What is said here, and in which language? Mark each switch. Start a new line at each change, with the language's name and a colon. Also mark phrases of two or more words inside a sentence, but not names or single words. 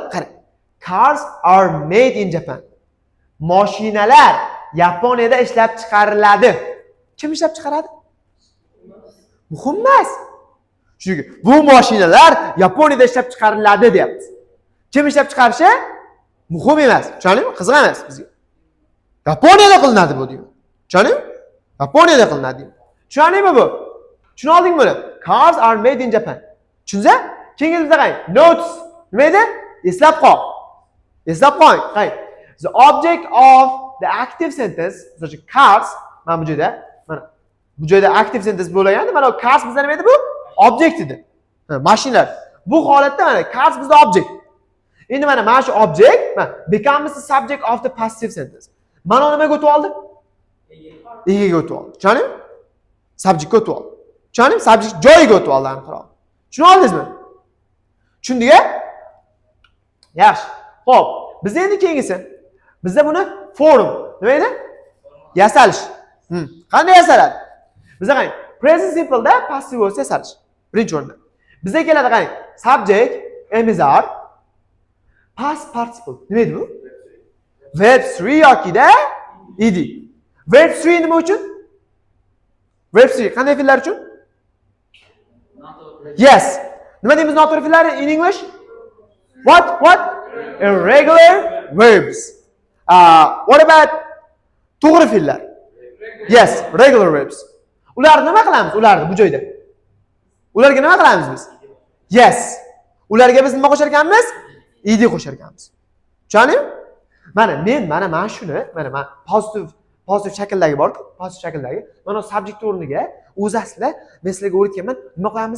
Uzbek: Qarang.
English: Cars are made in Japan.
Uzbek: Mashinalar Yaponiyada ishlab chiqariladi. Kim ishlab chiqaradi? Muhim emas. Chunki bu mashinalar Yaponiyada ishlab chiqariladi deyapmiz. Kim ishlab chiqarishi? Muhim emas. Tushunarlimi? Qiziq emas bizga. Yaponiyada qilinadi bu deydi. Tushunarlimi? Yaponiyada qilinadi. Tushunarlimi bu? Tushuna oldingmi buni?
English: Cars are made in Japan.
Uzbek: Tushunsa? Keyingizda qarang. Notes. Nima edi? Eslab qo'ying. Qarang.
English: The object of the active sentence, such as cars,
Uzbek: mana bu joyda, bu joyda
English: active sentence
Uzbek: bo'lganda, mana cars bizda nima edi bu? Object edi. Mashinalar. Bu holatda mana cars bizda object. Endi mana shu
English: object becomes the subject of the passive sentence.
Uzbek: Mana nimaga o'tib oldi? Egaga o'tib oldi. Tushunarlimi? Subjectga o'tib oldi. Tushunarlimi? Subject joyiga o'tib oldi aniqroq. Tushuna oldingizmi? Tushundiga? Yaxshi. Xo'p, biz endi keyingisi. Bizda buni form nima edi? Yasalish. Qanday yasaladi? Bizda qarang,
English: present simple
Uzbek: da
English: passive voice
Uzbek: yasalish. Birinchi o'rinda. Bizga keladi qarang, subject, emizar,
English: past participle.
Uzbek: Nima edi bu? Verb 3 yoki-da ed. Verb 3 nima uchun? Verb 3 qanday fe'llar uchun? Yes. Nima deymiz noto'g'ri fe'llar
English: in English? What? Irregular verbs. What about
Uzbek: to'g'ri fe'llar?
English: Yes, regular verbs.
Uzbek: Ularni nima qilamiz? Ularni bu joyda. Ularga nima qilamiz biz?
English: Yes.
Uzbek: Ularga biz nima qo'shar ekanmiz? Ed qo'shar ekanmiz. Tushundingmi? Mana shuni, mana pozitiv shakldagi bor-ku, pozitiv shakldagi. Mana subject o'rniga o'zi aslida men sizlarga o'rgatganman, nima qo'yamiz?